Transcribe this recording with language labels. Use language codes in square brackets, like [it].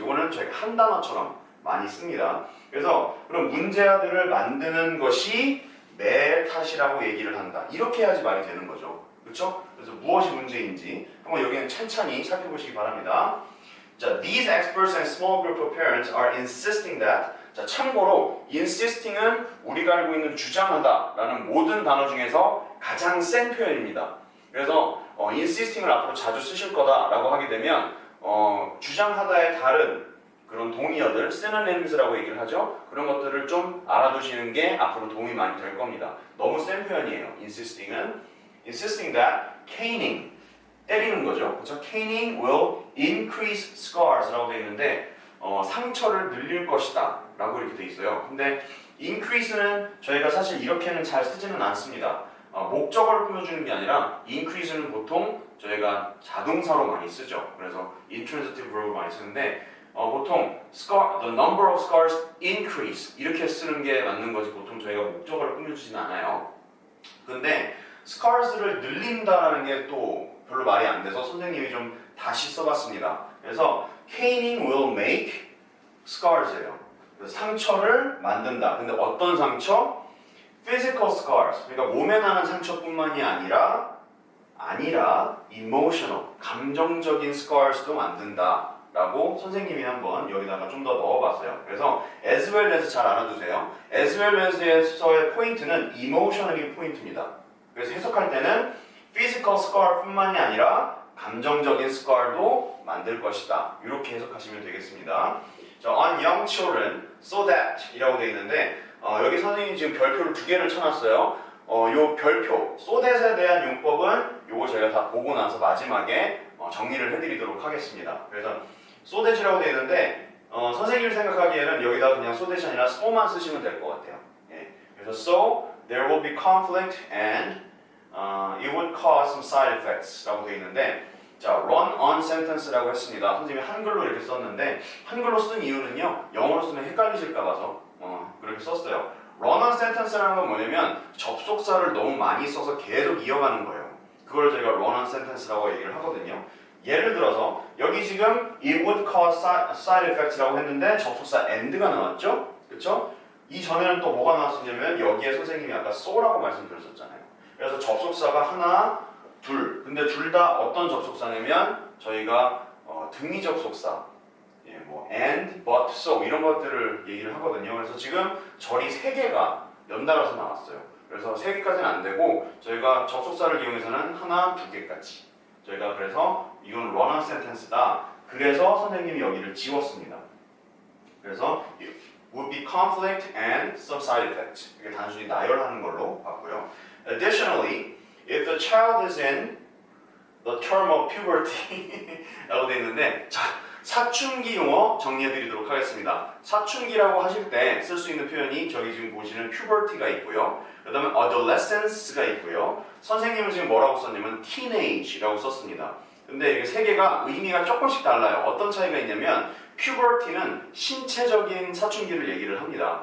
[ko] 이거는 저희가 한 단어처럼 많이 씁니다. 그래서 그런 문제아들을 만드는 것이 내 탓이라고 얘기를 한다. 이렇게 해야지 말이 되는 거죠. 그렇죠? 그래서 무엇이 문제인지 한번 여기는 찬찬히 살펴보시기 바랍니다. [en] 자, these experts and small group of parents are insisting that. [ko] 자, 참고로 insisting은 우리가 알고 있는 주장하다라는 모든 단어 중에서 가장 센 표현입니다. 그래서 insisting을 앞으로 자주 쓰실 거다라고 하게 되면 주장하다의 다른 그런 동의어들, synonyms라고 얘기를 하죠. 그런 것들을 좀 알아두시는 게 앞으로 도움이 많이 될 겁니다. 너무 센 표현이에요. insisting은 insisting that caning 때리는 거죠. 그렇죠? caning will increase scars 라고 되어 있는데 상처를 늘릴 것이다 라고 이렇게 되어 있어요. 근데 increase는 저희가 사실 이렇게는 잘 쓰지는 않습니다. 목적어를 꾸며주는 게 아니라 increase는 보통 저희가 자동사로 많이 쓰죠. 그래서 intransitive verb을 많이 쓰는데 보통 the number of scars increase 이렇게 쓰는 게 맞는 거지 보통 저희가 목적어를 꾸며주진 않아요. 근데 scars를 늘린다라는 게 또 별로 말이 안 돼서 선생님이 좀 다시 써봤습니다. [en] 그래서 caning will make scars예요. [ko] 상처를 만든다. 근데 어떤 상처? physical scars. 그러니까 몸에 나는 상처뿐만이 아니라 emotional, 감정적인 scars도 만든다. 라고 선생님이 한번 여기다가 좀 더 넣어봤어요. 그래서 as well as 잘 알아두세요. as well as에서의 포인트는 emotionally 포인트입니다. 그래서 해석할 때는 physical scar 뿐만이 아니라 감정적인 scar도 만들 것이다. 이렇게 해석하시면 되겠습니다. 자, on young children, so that 이라고 되어 있는데 여기 선생님이 지금 별표를 2개를 쳐놨어요. 요 별표, so that에 대한 용법은 요거 저희가 다 보고 나서 마지막에 정리를 해드리도록 하겠습니다. 그래서 so that이라고 되어 있는데 선생님이 생각하기에는 여기다 그냥 so that이 아니라 so만 쓰시면 될 것 같아요. 예. [en] 그래서 so there will be conflict and it would cause some side effects 라고 되어 있는데 자, run on sentence라고 했습니다. [ko] 선생님이 한글로 이렇게 썼는데 한글로 쓴 이유는요 영어로 쓰면 헷갈리실까 봐서 그렇게 썼어요. run on sentence라는 건 뭐냐면 접속사를 너무 많이 써서 계속 이어가는 거예요. 그걸 저희가 run on sentence라고 얘기를 하거든요. 예를 들어서 여기 지금 it would cause side effects 라고 했는데 접속사 and가 나왔죠? 그쵸? 이 전에는 또 뭐가 나왔었냐면 여기에 선생님이 아까 so라고 말씀드렸었잖아요. 그래서 접속사가 하나, 둘. 근데 둘 다 어떤 접속사냐면 저희가 등위 접속사, 예, 뭐 and, but, so 이런 것들을 얘기를 하거든요. 그래서 지금 절이 3개가 연달아서 나왔어요. 그래서 3개까지는 안 되고 저희가 접속사를 이용해서는 하나, 2개까지. 저희가 그래서 이건 run on sentence다. 그래서 선생님이 여기를 지웠습니다. [en] 그래서 would be conflict and some side effects. [ko] 이게 단순히 나열하는 걸로 봤고요. [en] Additionally, if the child is in the term of puberty 라고 되어 있는데 자, 사춘기 용어 정리해 드리도록 하겠습니다. [ko] 사춘기라고 하실 때 쓸 수 있는 표현이 저기 지금 보시는 puberty가 있고요. 그 다음에 adolescence가 있고요. 선생님은 지금 뭐라고 썼냐면 teenage라고 썼습니다. 근데 이게 3개가 의미가 조금씩 달라요. 어떤 차이가 있냐면 puberty는 신체적인 사춘기를 얘기를 합니다.